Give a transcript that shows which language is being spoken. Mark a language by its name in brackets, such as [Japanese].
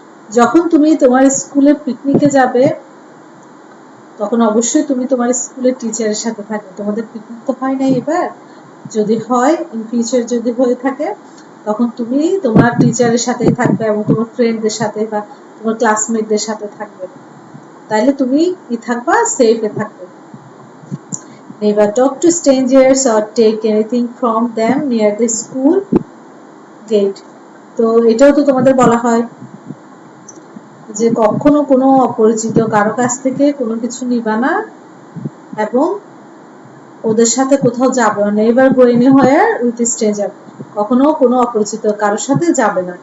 [Bangla] যখন তুমি তোমার স্কুলের পিকনিকে যাবে তখন অবশ্যই তুমি তোমার স্কুলের টিচারের সাথে থাকবে। তোমাদের পিকনিক তো হয় নাই এবার, যদি হয় ইন ফিউচার যদি হয়ে থাকে তখন তুমি তোমার টিচারের সাথেই থাকবে এবং তোমার ফ্রেন্ডদের সাথে বা তোমার ক্লাসমেটদের সাথে থাকবে, তাইলে তুমি কি থাকবা, সেফে থাকবে। [English] Never talk to strangers or take anything from them near the school gate. [Bangla] তো এটাও তো তোমাদের বলা হয় যে কখনো কোনো অপরিচিত কারো কাছ থেকে কোনো কিছু নিবা না এবং ওদের সাথে কোথাও যাবে না। [English] never go anywhere with stranger, [Bangla] কখনো কোনো অপরিচিত কারোর সাথে যাবে না।